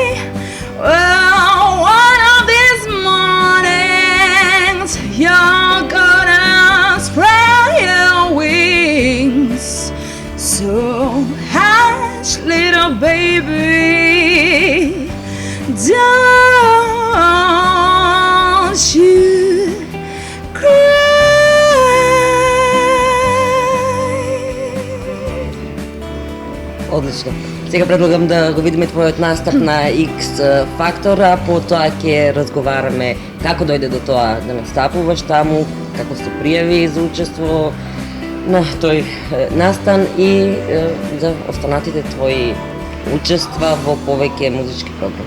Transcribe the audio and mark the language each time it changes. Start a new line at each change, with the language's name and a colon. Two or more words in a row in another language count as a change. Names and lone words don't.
English: Well, one of these mornings you're gonna spread your wings. So hush, little baby, don't you
Macedonian: Одлично. Сега предлагам да го видиме твојот настап на X Factor, а потоа ќе разговараме како дојде до тоа да настапуваш таму, како се пријави за учество на тој настан и за останатите твои учества во повеќе музички програми.